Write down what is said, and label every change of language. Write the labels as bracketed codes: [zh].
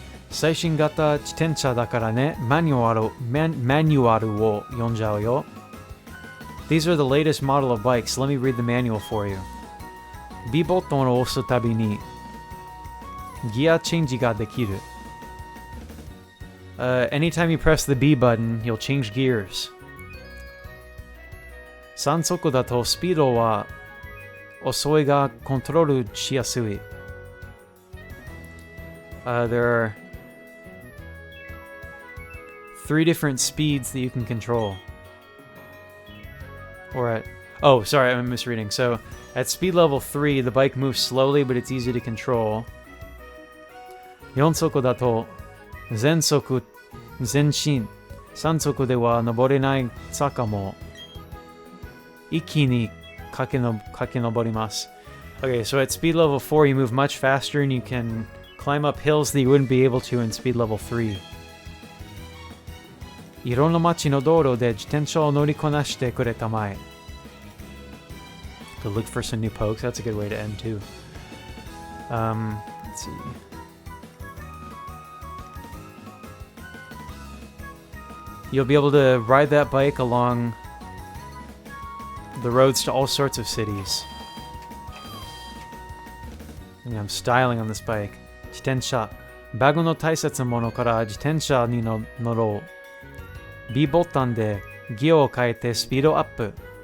[ja] 最新型自転車だからね。マニュアルを読んじゃうよ。 [en] These are the latest model of bikes. Let me read the manual for you. [ja] B ボタンを押すたびにギアチェンジができる。 [en] Anytime you press the B button, you'll change gears. [ja] 3速だとスピードは遅いがコントロールしやすい。 [en] There are 3 different speeds that you can control. Oh, sorry, I'm misreading. So, at speed level 3, the bike moves slowly, but it's easy to control. [ja] 4速だと全速、前進。 3速では登れない坂も一気に駆け上ります。 [en] Okay, so at speed level 4, you move much faster and you can climb up hills that you wouldn't be able to in speed level 3. [ja] いろんな街の道路で自転車を乗りこなしてくれたまえ. [en] To look for some new pokes, that's a good way to end too. Let's see. You'll be able to ride that bike along the roads to all sorts of cities. And I'm styling on this bike. [ja] 自転車。バグの大切なものから自転車に乗ろう。 B ボタンでギアを変えてスピードアップ。